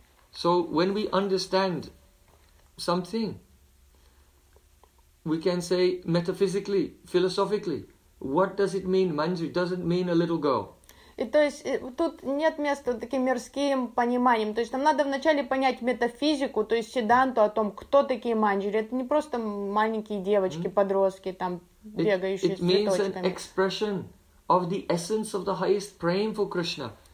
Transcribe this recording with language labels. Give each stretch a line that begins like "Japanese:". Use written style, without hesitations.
English: So when we understand something, we can say metaphysically, philosophically, what does it mean, manjari? Does it mean a little girl?
Russian: И то есть тут нет места таким мирским пониманием. То есть нам надо вначале понять метафизику, то есть сиданту о том, кто такие манджари. Это не просто маленькие девочки, подростки, там, бегающие с цветочками.
English: It means an expression of the essence of the highest prem for Krishna.